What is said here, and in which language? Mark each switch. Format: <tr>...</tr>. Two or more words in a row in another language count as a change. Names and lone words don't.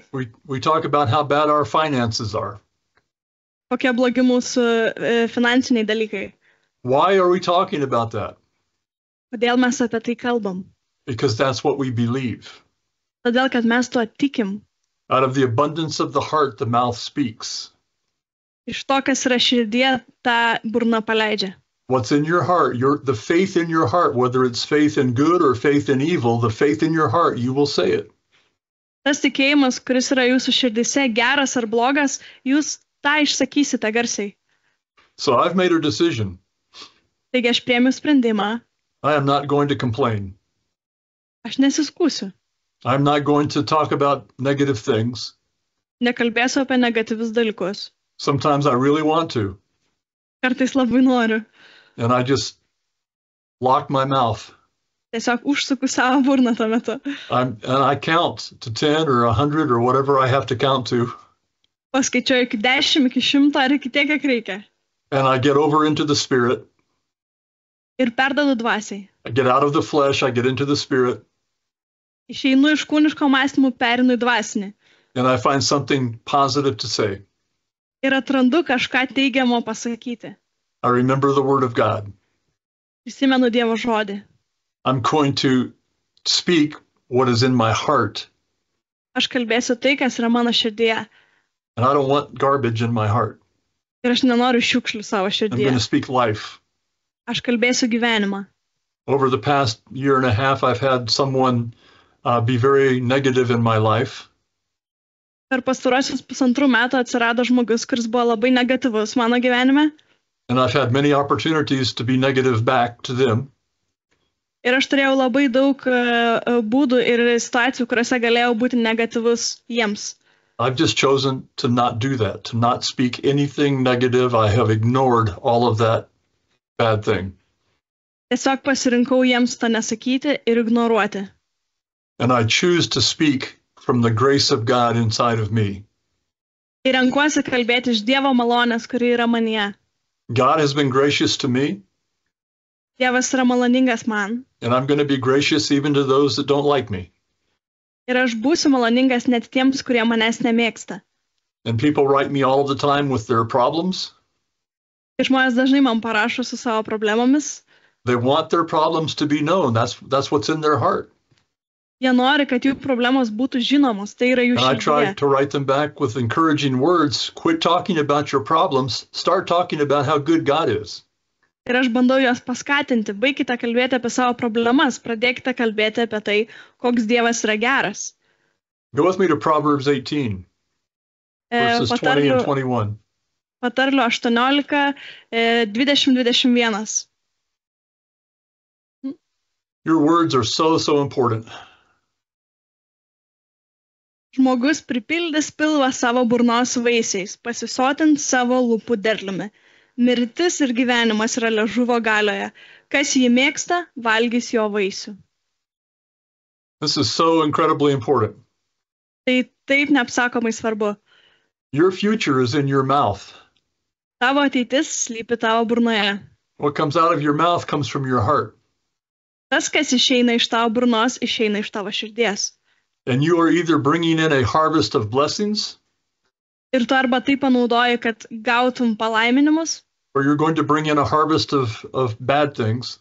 <en>We talk about how bad our finances are.</en> <lt>kokie blogi mūsų finansiniai dalykai.</lt> <en>Why are we talking about that?</en> <lt>Kodėl mes apie tai kalbam?</lt> <en>Because that's what we believe.</en> <lt>Todėl, kad mes tuo tikim.</lt> <en>Out of the abundance of the heart, the mouth speaks.</en> <lt>Iš to, kas yra širdie, tą burna paleidžia.</lt> <en>What's in your heart, the faith in your heart, whether it's faith in good or faith in evil, the faith in your heart, you will say it.</en> <lt>Tas tikėjimas, kuris yra jūsų širdise, geras ar blogas, jūs tą išsakysite garsiai.</lt> <en>So I've made a decision.</en> <lt>Taigi aš priėmiau sprendimą,</lt> <en>I am not going to complain.</en> <lt>aš nesiskūsiu,</lt> <en>I'm not going to talk about negative things.</en> <lt>nekalbėsiu apie negatyvius dalykus.</lt> <en>Sometimes I really want to.</en> <lt>Kartais labai noriu.</lt> <en>And I just lock my mouth.</en> <lt>Tiesiog užsuku savo burną tuo metu.</lt> <en>And I count to 10 or 100 or whatever I have to count to.</en> <lt>Paskaičiuoju iki 10, iki 100 ar iki tiek, kiek reikia.</lt> <en>And I get over into the spirit.</en> <lt>Ir perdodu dvasiai.</lt> <en>I get out of the flesh, I get into the spirit.</en> <lt>Išeinu iš kūniško mąstymų, perinu į dvasinį.</lt> <en>And I find something positive to say.</en> <lt>Ir atrandu kažką teigiamo pasakyti.</lt> <en>I remember the word of God.</en> <lt>Prisimenu Dievo žodį.</lt> <en>I'm going to speak what is in my heart.</en> <lt>Aš kalbėsiu tai, kas yra mano širdyje.</lt> <en>And I don't want garbage in my heart.</en> <lt>Ir aš nenoriu šiukšlių savo</lt> <en>I'm going</en> <lt>širdyje.</lt> <en>to speak life.</en> <lt>Aš kalbėsiu gyvenimą.</lt> <en>Over the past year and a half, I've had someone be very negative in my life.</en> <lt>Per pastarosius 1,5 metų atsirado žmogus, kuris buvo labai negatyvus mano gyvenime.</lt> <en>And I've had many opportunities to be negative back to them.</en> <lt>Ir aš turėjau labai daug būdų ir situacijų, kuriuose galėjau būti negatyvus jiems.</lt> <en>I've just chosen to not do that, to not speak anything negative. I have ignored all of that bad thing.</en> <lt>Tiesiog pasirinkau jiems to nesakyti ir ignoruoti.</lt> <en>And I choose to speak from the grace of God inside of me.</en> <lt>Ir renkuosi kalbėti iš Dievo malonės, kuri yra manyje.</lt> <en>God has been gracious to me,</en> <lt>Dievas yra maloningas man.</lt> <en>and I'm going to be gracious even to those that don't like me.</en> <lt>Ir aš būsiu maloningas net tiems, kurie manęs nemėgsta.</lt> <en>And people write me all the time with their problems.</en> <lt>Ir žmonės dažnai man parašo su savo problemomis.</lt> <en>They want their problems to be known. That's what's in their heart.</en> <lt>Jie nori, kad jų problemos būtų žinomos. Tai yra jų</lt> <en>And I try</en> <lt>širdyje.</lt> <en>to write them back with encouraging words. Quit talking about your problems. Start talking about how good God is.</en> <lt>Ir aš bandau juos paskatinti. Baikite kalbėti apie savo problemas. Pradėkite kalbėti apie tai, koks Dievas yra geras.</lt> <en>Go with me to Proverbs 18, verses 20 and 21.</en> <lt>Patarlių 18, 20-21.</lt> <en>Your words are so important.</en> <lt>Žmogus pripildys pilvą savo burnos vaisiais, pasisotins savo lūpų derliumi. Mirtis ir gyvenimas yra liežuvio galioje. Kas jį mėgsta, valgys jo vaisių.</lt> <en>This is so incredibly important.</en> <lt>Tai taip neapsakomai svarbu.</lt> <en>Your future is in your mouth.</en> <lt>Tavo ateitis slypi tavo burnoje.</lt> <en>What comes out of your mouth comes from your heart.</en> <lt>Tas, kas išeina iš tavo burnos, išeina iš tavo širdies.</lt> <en>And you are either bringing in a harvest of blessings,</en> <lt>Ir tu arba tai panaudoji, kad gautum palaiminimus,</lt> <en>or you're going to bring in a harvest of bad things.</en>